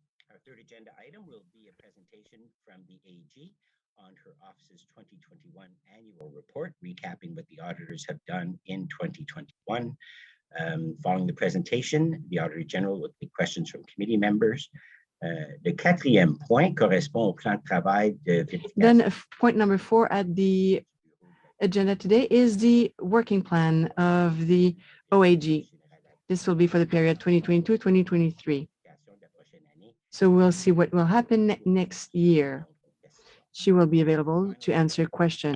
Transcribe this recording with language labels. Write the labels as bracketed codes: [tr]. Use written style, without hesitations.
[en] Our third agenda item will be a presentation from the AG on her office's 2021 annual report, recapping what the auditors have done in 2021. Following the presentation, the Auditor General will take questions from committee members. [fr] Le 4e point correspond au plan de travail de vérification. [en] Then point number 4 at the agenda today is the working plan of the OAG. This will be for the period 2022-2023. So we'll see what will happen next year. She will be available to answer questions.